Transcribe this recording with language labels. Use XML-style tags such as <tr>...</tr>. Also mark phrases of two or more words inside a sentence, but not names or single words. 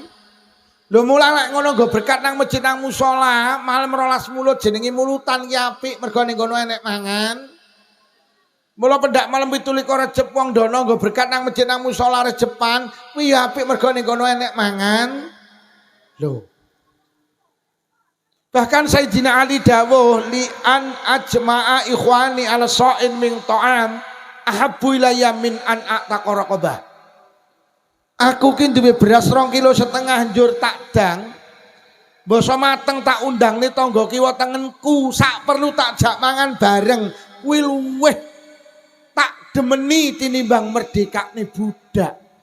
<jv>Lho mula lek ngono nggo berkat nang masjid nang musala, malam 12 mulut jenenge mulutan ki apik mergo ning kono enek mangan. Mula pendak malam 17 Rejeb wong dono nggo berkat nang masjid nang musala Rejepan, kuwi apik mergo ning kono enek mangan. Lho. Bahkan Sayyidina Ali dawuh</jv> <ar>لأن أجمع إخواني على شيء من طعام أحب إلي من أن أعتق رقبة.</ar> <jv>Aku ki duwe beras 2,5 kilo njur tak dang. Basa mateng tak undangne tangga kiwa tengenku, sak perlu tak jak mangan bareng. Kuwi luweh tak demeni tinimbang merdekane budak.</jv>